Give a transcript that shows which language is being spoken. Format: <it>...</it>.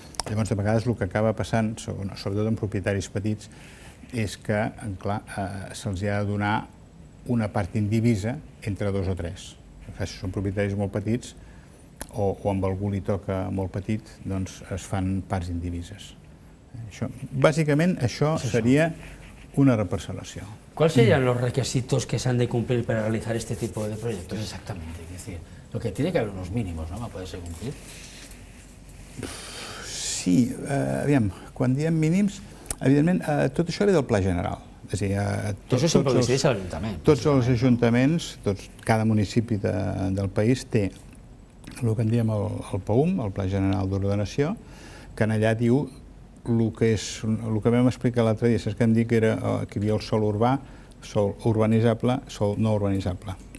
<ca>Llavors, de vegades, el que acaba passant, sobretot en propietaris petits, és que, clar, se'ls ha de donar una part indivisa entre 2 o 3. Si són propietaris molt petits, o amb algú li toca molt petit, doncs es fan parts indivises. Bàsicament, això seria una reparcel·lació.</ca> <es>¿Cuáles serían los requisitos que se han de cumplir para realizar este tipo de proyectos exactamente? Es decir, lo que tiene que haber unos mínimos, ¿no? ¿Para poderse cumplir?</es> <ca>Sí, aviam, quan diem mínims, evidentment, tot això ve del Pla General. És a dir, això sempre ho decideix l'Ajuntament. Tots els ajuntaments, cada municipi del país té el que en diem el PAUM, el Pla General d'Ordenació, que en allà diu el que vam explicar l'altre dia, saps que hem dit que hi havia el sòl urbà, sòl urbanitzable, sòl no urbanitzable.</ca>